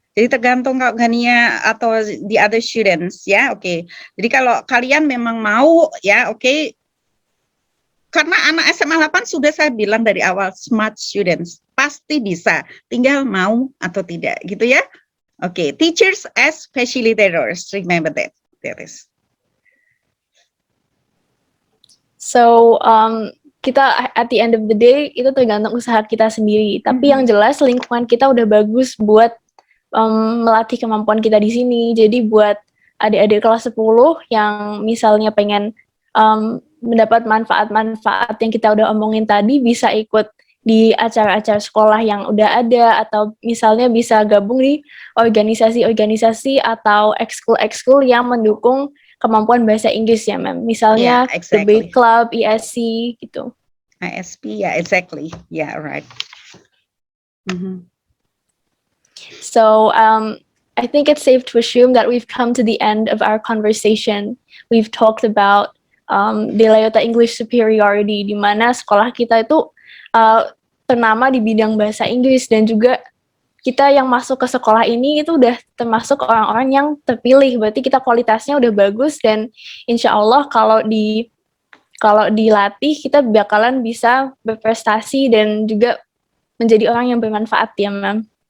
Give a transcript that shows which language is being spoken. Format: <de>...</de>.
<id>Jadi tergantung kalau Gania atau</id> <en>the other students,</en> <id>ya, Jadi kalau kalian memang mau, ya, karena anak SMA 8 sudah saya bilang dari awal,</id> <en>smart students,</en> <id>pasti bisa, tinggal mau atau tidak, gitu ya.</id> <en>Teachers as facilitators, remember that. That is.</en> <id>So, kita</id> <en>at the end of the day,</en> <id>itu tergantung usaha kita sendiri. Tapi yang jelas lingkungan kita udah bagus buat melatih kemampuan kita di sini. Jadi buat adik-adik kelas 10 yang misalnya pengen mendapat manfaat-manfaat yang kita udah omongin tadi, bisa ikut di acara-acara sekolah yang udah ada, atau misalnya bisa gabung di organisasi-organisasi atau ekskul-ekskul yang mendukung kemampuan bahasa Inggris ya, ma'am. Misalnya The Bay Club, ESC gitu.</id> <en>ISP, yeah, exactly. Yeah, right. So, I think it's safe to assume that we've come to the end of our conversation. We've talked about</en> <id>De La Jota English Superiority, di mana sekolah kita itu ternama di bidang bahasa Inggris, dan juga kita yang masuk ke sekolah ini itu udah termasuk orang-orang yang terpilih, berarti kita kualitasnya udah bagus, dan insya Allah kalau dilatih kita bakalan bisa berprestasi dan juga menjadi orang yang bermanfaat ya, ma'am.</id>